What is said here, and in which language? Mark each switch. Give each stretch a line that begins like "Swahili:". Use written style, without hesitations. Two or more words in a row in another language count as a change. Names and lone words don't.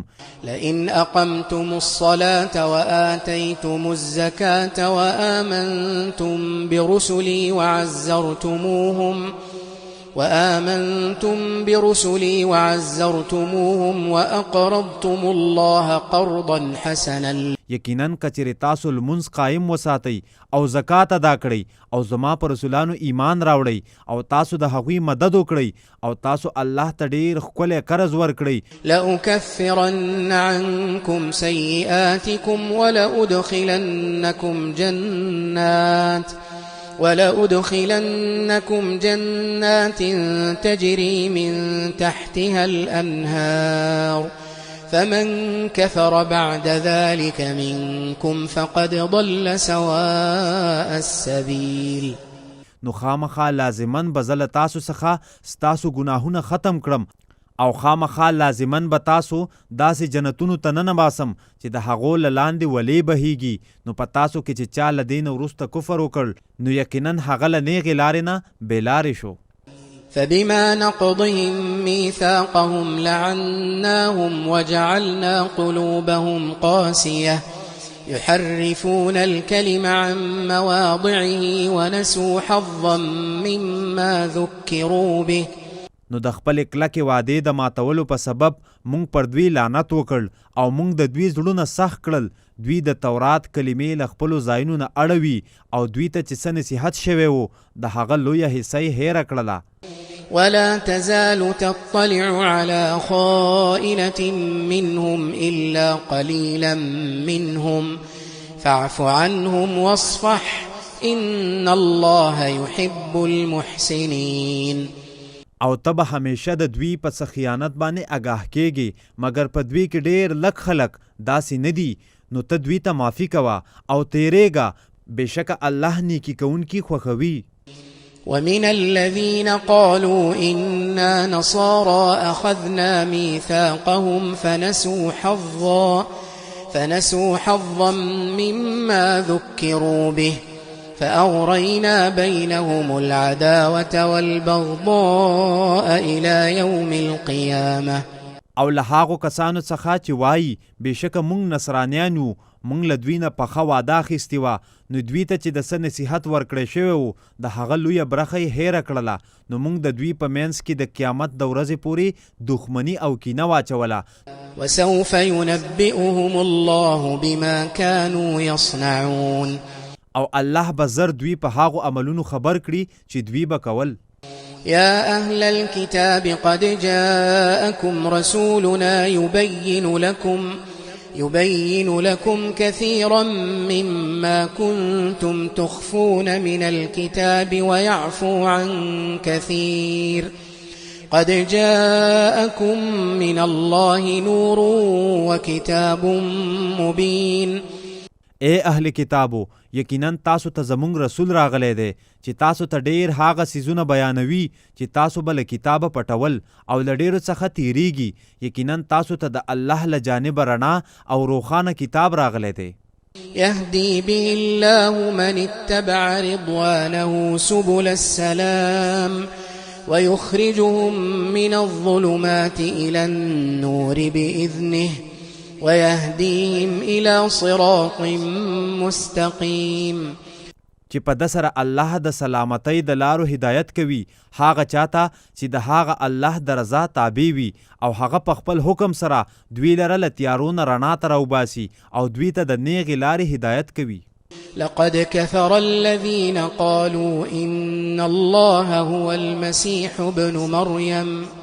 Arabic: لئن أقمتم الصلاة وآتيتم الزكاة وآمنتم برسلي وعزرتموهم وأقرضتم الله قرضا حسنا.
Pashto: یقینا کچری تاسو لمونځ قایم وساتئ او زکات ادا کړئ او زما پر رسولانو ایمان راوړئ او تاسو د هغوی مدد وکړئ او تاسو الله ته ډیر ښکلی قرض ورکړئ.
Arabic: لأكفرن عنكم سيئاتكم ولأدخلنكم جنات تجري من تحتها الأنهار فمن كفر بعد ذلك منكم فقد ضل سواء السبيل.
Pashto: نو خامخا لازمن به زه له تاسو څخه ستاسو ګناهونه ختم کړم او خامخا لازمن به تاسو داسې جنتونو ته ننباسم چې د هغو له لاندې ولې بهیږي. نو په تاسو کې چې چا له دې نه وروسته کفر وکړ، نو یقینا هغه له نیغې لارې نه بېلارې شو.
Arabic: فبما نقضهم ميثاقهم لعناهم وجعلنا قلوبهم قاسية يحرفون الكلم عن مواضعه ونسوا حظا مما ذكروا به.
Pashto: نو د خپل کلکې وعدې د ماتولو په سبب مونږ پر دوی لعنت وکړ او مونږ د دوی زړونه سخت کړل. دوی د تورات کلمې له خپلو ځایونو نه اړوي او دوی ته چې څه نصیحت شوی و د هغه لویه حصه یې هیره کړله.
Arabic: ولا تزال تطلع على خائنة منهم إلا قليلا منهم فاعف عنهم واصفح إن الله يحب المحسنين.
Pashto: او ته به همیشه د دوی په څه خیانت باندې آګاه کېږي، مګر په دوی کې ډېر لږ خلک داسې نه دي. نو ته دوی ته معافي کوه او تیریږه، بېشکه الله نیکي کوونکي خوښوي.
Arabic: ومن الذين قالوا إنا نصارى أخذنا ميثاقهم فنسوا حظا مما ذكروا به فأغرينا بينهم العداوة والبغضاء إلى يوم القيامة.
Pashto: او له هغو کسانو څخه چې وایي بېشکه موږ نصرانیان یو، موږ له دوی نه پخه واده اخیستې وه، نو دوی ته چې د څه نصیحت ورکړی شوی و د هغه لویه برخه یې هیره کړله، نو موږ د دوی په منځ کې د قیامت د ورځې پورې دښمني او کینه واچوله.
Arabic: وسوف ينبئهم الله بما كانوا يصنعون.
Pashto: او الله به زر دوی په هغو عملونو خبر کړي چې دوی به کول.
Arabic: يا أهل الكتاب قد جاءكم رسولنا يبين لكم كثيرا مما كنتم تخفون من الكتاب ويعفو عن كثير قد جاءكم من الله نور وكتاب مبين.
Pashto: اے اهل کتابو، یقینا تاسو ته زمونږ رسول راغلی دی چې تاسو ته ډیر هغه څیزونه بیانوي چې تاسو به له کتابه پټول او له ډیرو څخه تیریږي. یقینا تاسو ته د الله له جانبه رڼا او روښانه کتاب راغلی دی.
Arabic: يهدي به الله من اتبع رضوانه سبل السلام ويخرجهم من الظلمات إلى النور بإذنه ويهديهم إلى صراط مستقيم.
Pashto: چې په د سره الله د سلامتۍ د لارو هدایت کوي هغه چاته چې د هغه الله د رضا تابع وي او هغه په خپل حکم سره دوی لره له تیارو نه رڼا ته راوباسي او دوی ته د نیغې لارې هدایت کوي.
Arabic: لقد كفر الذين قالوا إن الله هو المسيح ابن مريم.